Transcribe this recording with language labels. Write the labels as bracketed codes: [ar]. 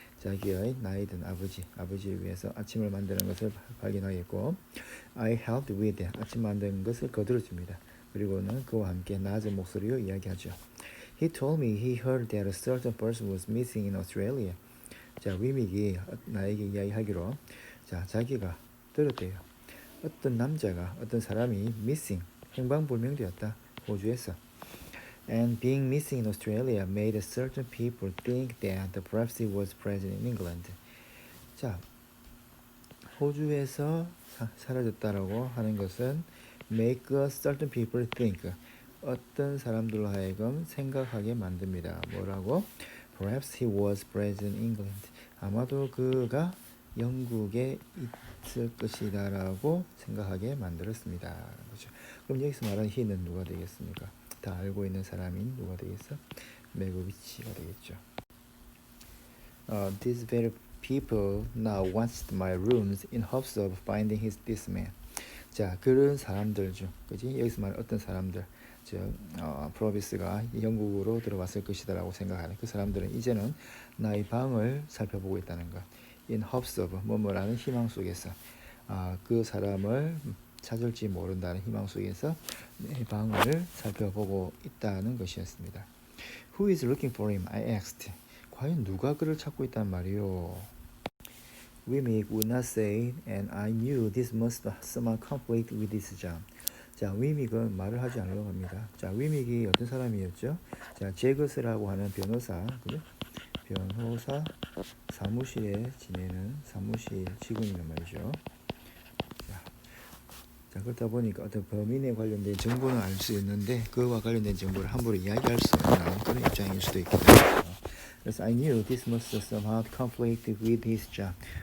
[ko] 자기의 나이 든 아버지를 위해서 아침을 만드는 것을 발견하겠고, [en] I helped with them, [ko] 아침 만드는 것을 거들어줍니다. 그리고는 그와 함께 낮은 목소리로 이야기하죠. [en] He told me he heard that a certain person was missing in Australia. [ko] 자, 위믹이 나에게 이야기하기로 자기가 들었대요. 어떤 사람이 missing, 행방불명되었다. 호주에서. [en] And being missing in Australia made certain people think that perhaps he was present in England. [ko] 자, 호주에서 사라졌다라고 하는 것은 [en] make certain people think, [ko] 어떤 사람들로 하여금 생각하게 만듭니다. 뭐라고? [en] Perhaps he was present in England. [ko] 아마도 그가 영국에 있을 것이다라고 생각하게 만들었습니다. 그렇죠? 그럼 여기서 말하는 he는 누가 되겠습니까? 다 알고 있는 사람인 누가 되겠어? 메고비치가 되겠죠. These very people now watched my rooms in hopes of finding this man. 자, 그런 사람들 중, 그지? 여기서 말하는 어떤 사람들, 즉 프로비스가 영국으로 들어왔을 것이다라고 생각하는 그 사람들은 이제는 나의 방을 살펴보고 있다는 것. [en] In hopes of, [ko] 뭐뭐라는 희망 속에서. 그 사람을 찾을지 모른다는 희망 속에서 내 방을 살펴보고 있다는 것이었습니다. [en] Who is looking for him? I asked. [ko] 과연 누가 그를 찾고 있단 말이요? [en] Wimig would not say, and I knew this must somehow conflict with this job. [ko] 자, 위믹은 말을 하지 않으려고 합니다. 자, 위믹이 어떤 사람이었죠? 자, 제거스라고 하는 변호사, 그죠? 변호사 사무실에 지내는 사무실 직원이란 말이죠. 자, 그렇다 보니까 어떤 범인에 관련된 정보는 알 수 있는데 그와 관련된 정보를 함부로 이야기할 수 없는 그런 입장일 수도 있겠네요. 그래서 [en] I knew this must somehow conflict with his job.